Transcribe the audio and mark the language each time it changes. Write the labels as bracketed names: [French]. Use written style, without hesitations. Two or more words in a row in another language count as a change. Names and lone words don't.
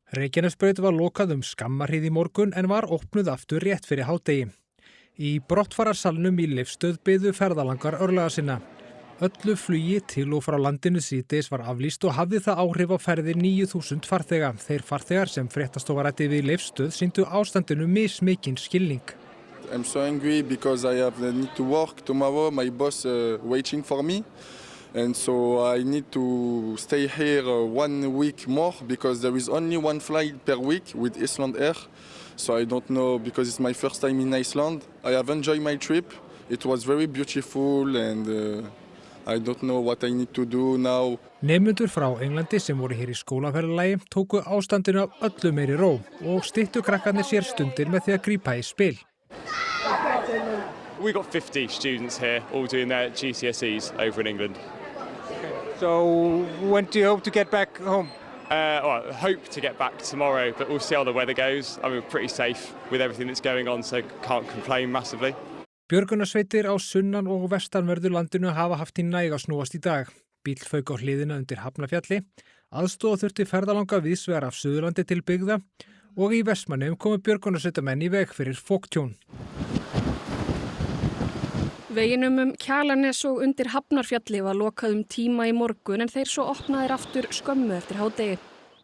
[Icelandic] Reykjanesbraut var lokað skammarhríð í morgun en var opnuð aftur rétt fyrir hádegi. Í brottfararsalnum í Leifsstöð biðu ferðalangar örlaga sinna. Öllu flugi til og frá landinu síðdegis var aflýst og hafði það áhrif á ferðir 9.000 farþega. Þeir farþegar sem fréttastofa ræddi við Leifsstöð sýndu ástandinu mismikinn skilning. [English] I'm so angry because I need to work tomorrow. My boss waiting for me. And so I need to stay here 1 week more because there is only one flight per week with Iceland Air. So I don't know because it's my first time in Iceland. I have enjoyed my trip. It was very beautiful and I don't know what I need to do now. [Icelandic] Nemendur frá Englandi sem voru hér í skólaferðalagi tóku ástandinu af öllu meiri ró og styttu krakkarnir sér stundir með því að grípa í spil. [English] We've got 50 students here all doing their GCSEs over in England. So when do you hope to get back home? I hope to get back tomorrow, but we'll see how the weather goes. I mean, we're pretty safe with everything that's going on, so can't complain massively. [Icelandic] Björgunarsveitir á sunnan- og vestanverðu landinu hafa haft í næg að snúast í dag. Bíll fauk á hliðina undir Hafnarfjalli, aðstoða þurfti ferðalanga víðsvegar af Suðurlandi til byggða og í Vestmannaeyjum komu björgunarsveitarmenn í veg fyrir foktjón. Veginum Kjalarnes og undir Hafnarfjalli var lokað tíma í morgun en þeir svo opnaðir aftur skömmu eftir hádegi.